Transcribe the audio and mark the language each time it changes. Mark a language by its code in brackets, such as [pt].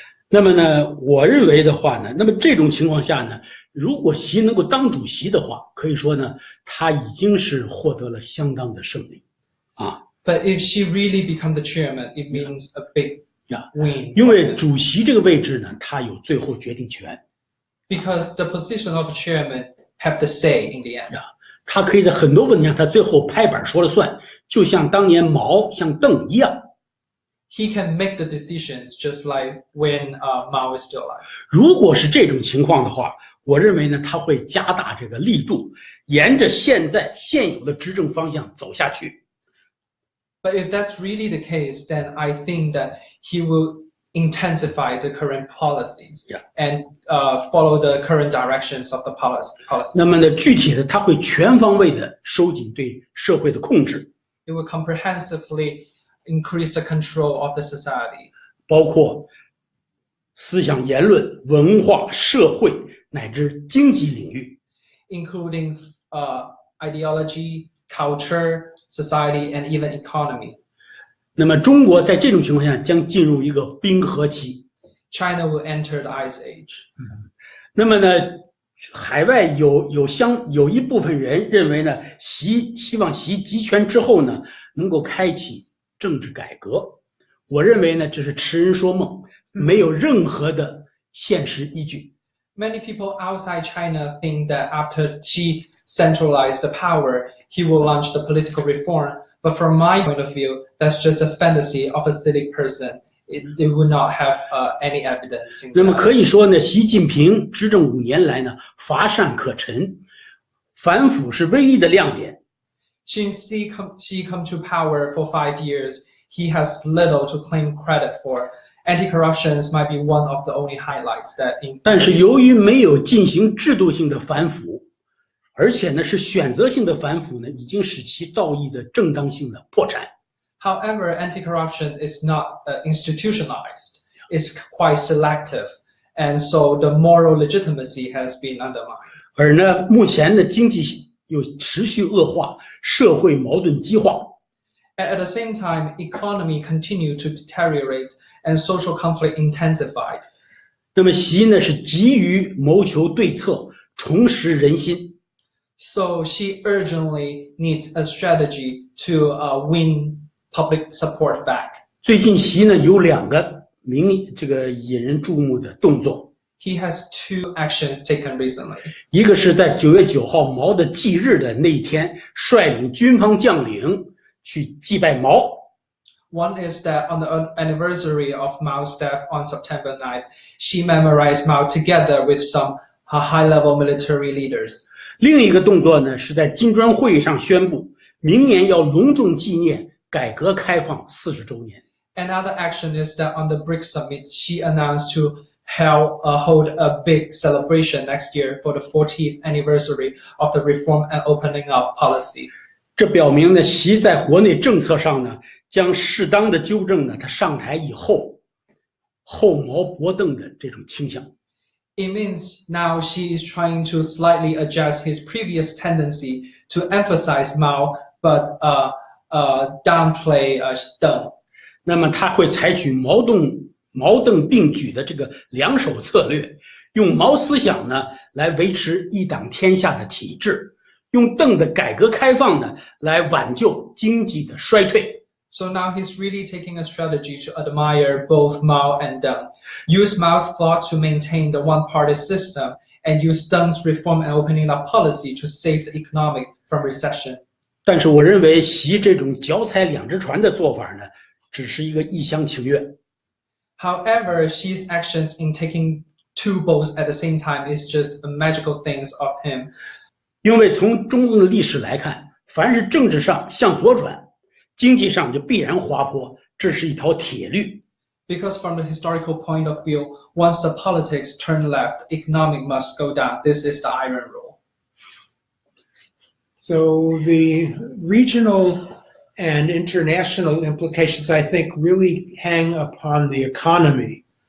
[zh] 那么呢，我认为的话呢，那么这种情况下呢，如果习能够当主席的话，可以说呢，他已经是获得了相当的胜利啊。 [en] But if she really become the chairman, it means a big win. [zh] 因为主席这个位置呢，他有最后决定权。 [en] Because the position of the chairman have the say in the end. [zh] 他可以在很多问题上，他最后拍板说了算，就像当年毛像邓一样。 [en] He can make the decisions just like when Mao is still alive. [zh] 如果是这种情况的话，我认为呢，他会加大这个力度，沿着现有的执政方向走下去。 [en] But if that's really the case, then I think that he will intensify the current policies and follow the current directions of the policy. [zh] 那么呢，具体的他会全方位的收紧对社会的控制。 [en] It will comprehensively increase the control of the society. [zh] 包括思想言论、文化、社会乃至经济领域。 [en] Including ideology, culture, society, and even economy. [zh] 那么中国在这种情况下将进入一个冰河期。 [en] China will enter the ice age. [zh] 那么呢，海外有一部分人认为呢，希望习集权之后呢，能够开启政治改革。我认为呢，这是痴人说梦，没有任何的现实依据。 [en] Many people outside China think that after Xi centralized the power, he will launch the political reform. But from my point of view, that's just a fantasy of a silly person. It would not have any evidence. [zh] 那么可以说呢，习近平执政5年来呢，乏善可陈，反腐是唯一的亮点。 [en] Since Xi come to power for 5 years, he has little to claim credit for. Anti-corruption might be one of the only highlights that. [zh] 但是由于没有进行制度性的反腐，而且呢是选择性的反腐呢，已经使其道义的正当性的破产。 [en] However, anti-corruption is not institutionalized. It's quite selective, and so the moral legitimacy has been undermined. [zh] 而呢，目前的经济又持续恶化，社会矛盾激化。 [en] At the same time, economy continue to deteriorate and social conflict intensified. [zh] 那么习呢是急于谋求对策，重拾人心。 [en] So she urgently needs a strategy to win public support back. [zh] 最近习呢有2个引人注目的动作。 [en] He has 2 actions taken recently. [zh] 一个是在9月9号毛的忌日的那一天，率领军方将领去祭拜毛。 [en] One is that on the anniversary of Mao's death on September 9th, she memorized Mao together with some high-level military leaders. [zh] 另一个动作呢，是在金砖会议上宣布，明年要隆重纪念改革开放40周年。 [en] Another action is that on the BRICS summit, she announced to hold a big celebration next year for the 40th anniversary of the reform and opening up policy. [zh] 这表明呢，习在国内政策上呢，将适当的纠正呢他上台以后后毛驳邓的这种倾向。 [en] It means now she is trying to slightly adjust his previous tendency to emphasize Mao, but downplay Deng. [zh] 那么他会采取毛邓并举的这个2手策略，用毛思想呢来维持一党天下的体制，用邓的改革开放呢来挽救经济的衰退。 [en] So now he's really taking a strategy to admire both Mao and Deng, use Mao's thought to maintain the one-party system, and use Deng's reform and opening up policy to save the economic from recession. [zh] 但是我认为习这种脚踩两只船的做法呢，只是一个一厢情愿。 [en] However, Xi's actions in taking two boats at the same time is just a magical things of him. [zh] 因为从中共的历史来看，凡是政治上向左转，经济上就必然滑坡，这是一条铁律。 [en] Because from the historical point of view, once the politics turn left, economic must go down. This is the iron rule. So the regional and international implications, I think, really hang upon the economy.